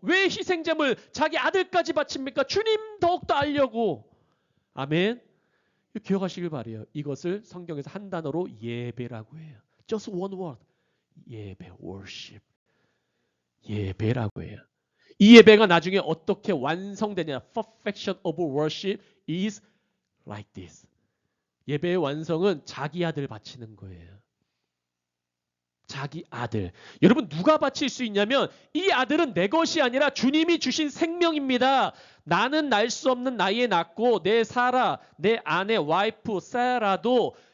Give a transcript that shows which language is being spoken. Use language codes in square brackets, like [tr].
[ko] 왜 희생제물 자기 아들까지 바칩니까? 주님 더욱더 알려고. 아멘. 기억하시길 바라요. 이것을 성경에서 한 단어로 예배라고 해요. [en] Just one word. 예배, worship. [ko] 예배라고 해요. 이 예배가 나중에 어떻게 완성되냐. [en] Perfection of worship is like this. [ko] 예배의 완성은 자기 아들 바치는 거예요. 자기 아들. 여러분 누가 바칠 수 있냐면 이 아들은 내 것이 아니라 주님이 주신 생명입니다. 나는 날 수 없는 나이에 낳고 내 사라, 내 아내 와이프 사라도